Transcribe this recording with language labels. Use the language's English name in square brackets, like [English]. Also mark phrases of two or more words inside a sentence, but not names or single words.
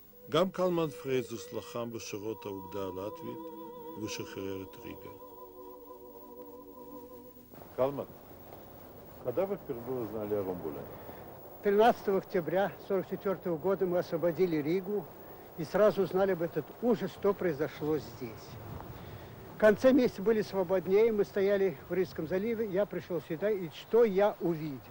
[Hebrew] גם קלמן פרייזוס לחם בשורות האוגדה הלטבית ושחרר את рига. [Russian] Калман, когда вы впервые узнали о Румбуле? 13 октября 1944 года мы освободили Ригу и сразу узнали об этот ужас, что произошло здесь. В конце месяца были свободнее, мы стояли в Рижском заливе, я пришел сюда, и что я увидел?